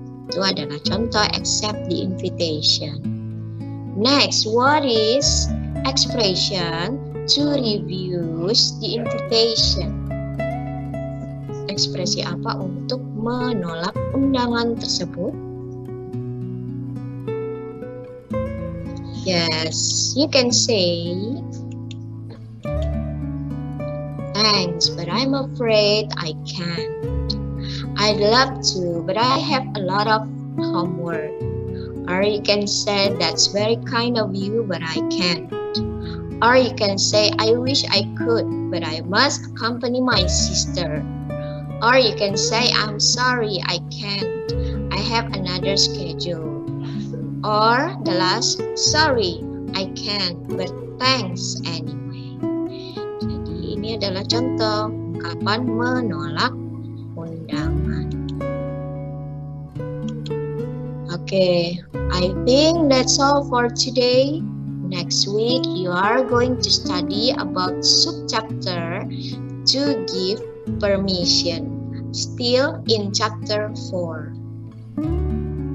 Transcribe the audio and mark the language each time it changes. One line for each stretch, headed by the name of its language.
Indonesian: Itu adalah contoh
English: accept the invitation. Next, what is expression to refuse the invitation?
Indonesian: Ekspresi apa untuk menolak undangan tersebut?
English: Yes, you can say thanks, but I'm afraid I can't. I'd love to, but I have a lot of homework. Or you can say that's very kind of you, but I can't. Or you can say I wish I could, but I must accompany my sister. Or you can say I'm sorry I can't. I have another schedule. Or the last, sorry I can't, but thanks anyway.
Indonesian: Jadi ini adalah contoh ungkapan menolak undangan.
English: Okay, I think that's all for today. Next week you are going to study about subchapter to give permission, still in chapter 4.